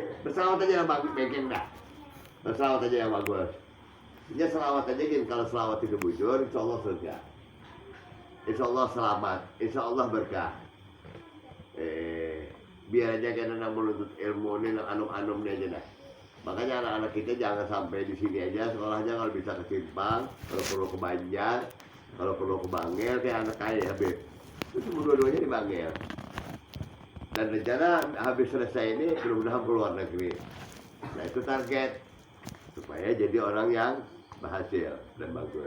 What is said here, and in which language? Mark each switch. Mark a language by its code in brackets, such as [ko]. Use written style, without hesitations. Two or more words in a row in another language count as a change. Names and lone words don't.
[bjn] Berselawat aja yang bagus, bengkeng dah. Berselawat aja yang bagus. Ya selawat aja gitu. Kalau selawat itu bujur, [ar] insya Allah [bjn] surga. [ar] Insya Allah [bjn] selamat, [ar] insya Allah [bjn] berkah. Biar aja kan anak menuntut ilmu ini, anum-anumnya aja dah. [id] Makanya anak-anak kita jangan sampai di sini aja sekolahnya, kalau bisa ke Simpang, kalau perlu ke Banjar, kalau perlu ke Bangil, kayak anak kaya habis. Itu dua-duanya di Bangil. Dan rencana habis selesai ini mudah-mudahan keluar negeri. Nah itu target supaya jadi orang yang berhasil dan bagus.